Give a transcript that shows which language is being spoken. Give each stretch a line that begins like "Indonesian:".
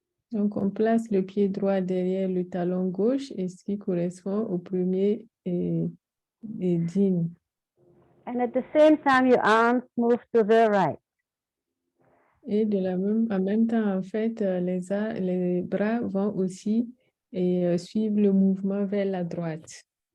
French: Donc, on place le pied droit derrière le talon gauche, et ce qui correspond au premier din.
English: And at the same time, your arms move to the right.
French: Et en même temps, en fait, les bras vont aussi suivre le mouvement vers la droite.